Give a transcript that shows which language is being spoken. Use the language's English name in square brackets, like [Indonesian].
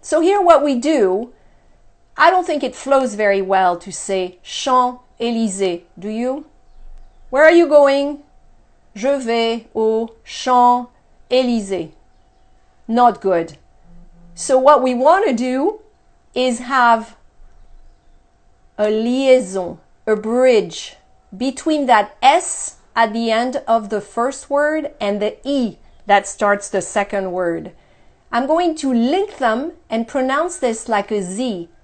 [English] So here what we do, I don't think it flows very well to say Champs-Élysées. Do you? Where are you going? [French] Je vais aux Champs-Élysées. [English] Not good. So what we want to do is have a liaison, a bridge between that S at the end of the first word and the E that starts the second word. I'm going to link them and pronounce this like a Z.